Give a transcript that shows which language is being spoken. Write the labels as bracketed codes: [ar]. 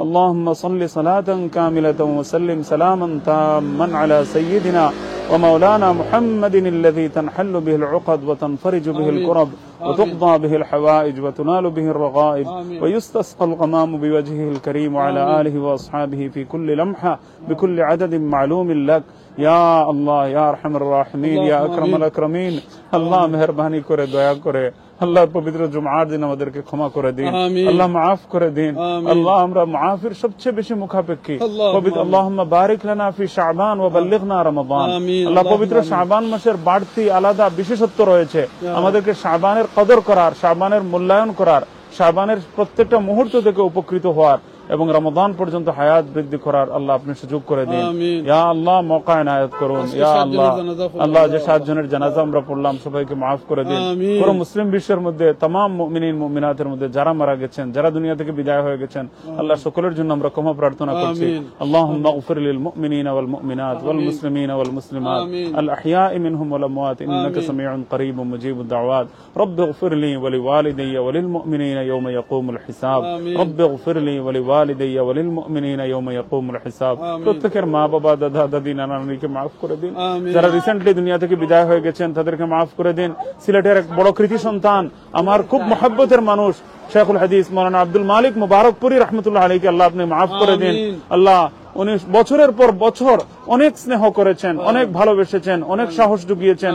[ar] اللهم صل صلاة كاملة وسلم سلاما تاما على سيدنا ومولانا محمد الذي تنحل به العقد وتنفرج به آمين. الكرب آمين. وتقضى به الحوائج وتنال به الرغائب آمين. ويستسقى الغمام بوجهه الكريم وعلى آمين. آله وأصحابه في كل لمحة بكل عدد معلوم لك يا الله يا أرحم الراحمين يا اللهم أكرم آمين. الأكرمين الله [bn] মেহেরবানি করে দয়া করে আল্লাহ পবিত্র জুমার দিন আমাদেরকে ক্ষমা করে দিন আমিন। আল্লাহ মাফ করে দিন আমিন। আল্লাহ আমরা মাফের সবচেয়ে বেশি মুখাপেক্ষী [ar] আল্লাহুম্মা [bn] পবিত্র [ar] আল্লাহুম্মা বারিক লানা ফি শাবান ওয়া বাল্লিগনা রমাদান [bn] আমিন। আল্লাহ পবিত্র [ar] আল্লাহুম্মা [bn] শাবান মাসের বাড়তি আলাদা বিশেষত্ব রয়েছে আমাদেরকে শাবানের কদর করার শাবানের মূল্যায়ন করার শাবানের প্রত্যেকটা মুহূর্ত থেকে উপকৃত হওয়ার এবং রমাদান পর্যন্ত হায়াত বৃদ্ধি করার আল্লাহ আপনি সুযোগ করে দিন আমিন। ইয়া আল্লাহ মওকা ইনায়াত করুন আজকে ইয়া 7 আল্লাহ জনের জানাজা পড়লাম। আল্লাহ যে 7 জনের জানাজা আমরা পড়লাম সবাইকে মাফ করে দিন আমিন। পুরো মুসলিম বিশ্বের মধ্যে तमाम মুমিনিন মুমিনাতের মধ্যে যারা মারা গেছেন যারা দুনিয়া থেকে বিদায় হয়ে গেছেন আল্লাহ সকলের জন্য আমরা ক্ষমা প্রার্থনা করছি আমিন। [ar] اللهم اغفر للمؤمنين والمؤمنات والمسلمين والمسلمات آمين. الأحياء منهم والأموات إنك آمين. سميع قريب مجيب الدعوات رب اغفر لي ولوالدي وللمؤمنين يوم يقوم الحساب آمين. رب اغفر لي ولوالدي وللمؤمنين يوم يقوم الحساب آمين. [bn] প্রত্যেকের মা বাবা দাদা দাদি নানা নানিকে মাফ করে দিন [ar] آمين. [bn] যারা রিসেন্টলি দুনিয়া থেকে বিদায় হয়ে গেছেন তাদেরকে মাফ করে দিন সিলেটের এক বড় কৃতি সন্তান আমার খুব মহব্বতের মানুষ শেখুল হাদিস মৌলানা আব্দুল মালিক মুবারকপুরি রহমতুল্লাহ আলাইহি আল্লাহ আপনি মাফ করে দিন আমিন। আল্লাহ উনি বছরের পর বছর অনেক স্নেহ করেছেন অনেক ভালোবেসেছেন অনেক সাহস জুগিয়েছেন